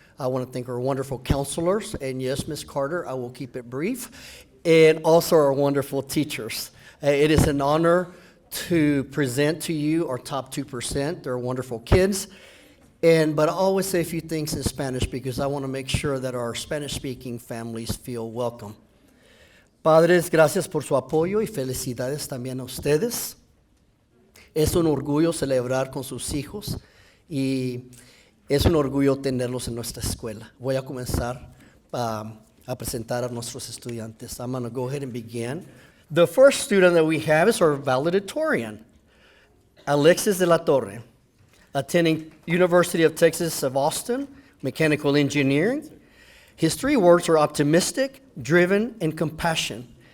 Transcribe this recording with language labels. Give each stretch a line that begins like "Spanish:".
English: I want to thank our wonderful counselors, and yes, Ms. Carter, I will keep it brief, and also our wonderful teachers. It is an honor to present to you our top 2%. They're wonderful kids. But I always say a few things in Spanish because I want to make sure that our Spanish-speaking families feel welcome.
Spanish: Padres, gracias por su apoyo y felicidades también a ustedes. Es un orgullo celebrar con sus hijos y es un orgullo tenerlos en nuestra escuela. Voy a comenzar a presentar a nuestros estudiantes.
English: I'm going to go ahead and begin. The first student that we have is our valedictorian, Alexis de la Torre, attending University of Texas of Austin, mechanical engineering. His 3 words are optimistic, driven, and compassion.